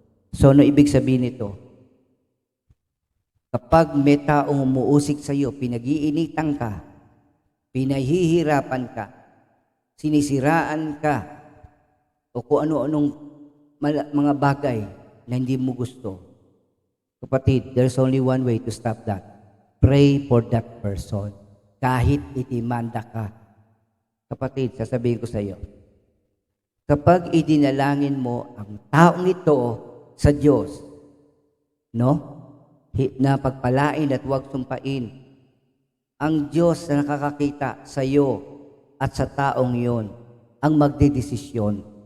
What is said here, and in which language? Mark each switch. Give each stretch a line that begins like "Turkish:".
Filipino: So, ano ibig sabihin nito? Kapag may taong umuusig sa iyo, pinag-iinitan ka, pinahihirapan ka, sinisiraan ka, o kung ano-anong mga bagay na hindi mo gusto.
English: Kapatid, there's only one way to stop that. Pray for that person.
Filipino: Kahit itimanda ka. Kapatid, sasabihin ko sa iyo, kapag idinalangin mo ang taong ito sa Diyos, no? Na pagpalain at huwag sumpain, ang Diyos na nakakakita sa iyo at sa taong yon ang magdedesisyon.